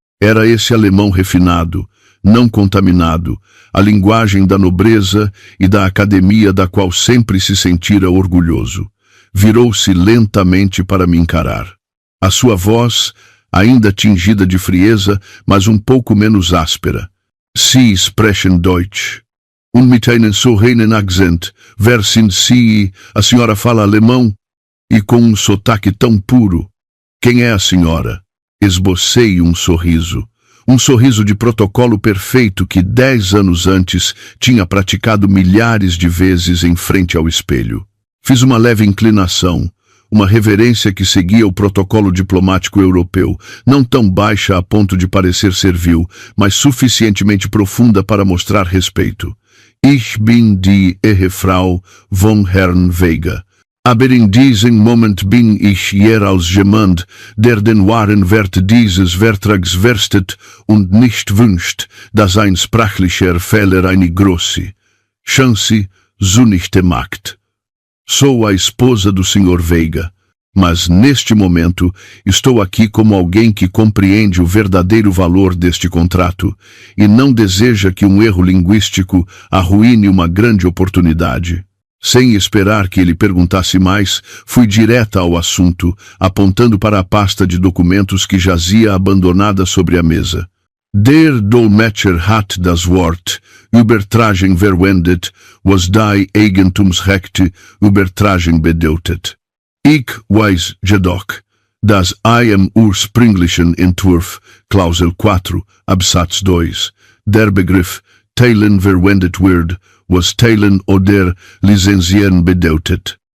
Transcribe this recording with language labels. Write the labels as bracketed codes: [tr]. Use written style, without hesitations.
[pt] Era esse alemão refinado, não contaminado, a linguagem da nobreza e da academia da qual sempre se sentira orgulhoso. Virou-se lentamente para me encarar. A sua voz, ainda tingida de frieza, mas um pouco menos áspera. [de] Sie sprechen Deutsch. Und mit einem so reinen Akzent. Wer sind Sie? [pt] A senhora fala alemão? E com um sotaque tão puro. Quem é a senhora? Esbocei um sorriso. Um sorriso de protocolo perfeito que 10 anos antes tinha praticado milhares de vezes em frente ao espelho. Fiz uma leve inclinação. uma reverência que seguia o protocolo diplomático europeu, não tão baixa a ponto de parecer servil, mas suficientemente profunda para mostrar respeito. [de] Ich bin die Ehefrau von Herrn Veiga. Aber in diesem Moment bin ich hier als jemand, der den wahren Wert dieses Vertrags verstet und nicht wünscht, dass ein sprachlicher Fehler eine große Chance zunichte macht. [pt] Sou a esposa do Sr. Veiga, mas neste momento estou aqui como alguém que compreende o verdadeiro valor deste contrato e não deseja que um erro linguístico arruine uma grande oportunidade. Sem esperar que ele perguntasse mais, fui direta ao assunto, apontando para a pasta de documentos que jazia abandonada sobre a mesa. [de] Der Dolmetscher hat das Wort Übertragung verwendet, was die Eigentumsrechte Übertragung bedeutet. Ich weiß jedoch, dass im ursprünglichen Entwurf, Klausel 4, Absatz 2, der Begriff Teilen verwendet wird, was teilen oder lizenzieren bedeutet.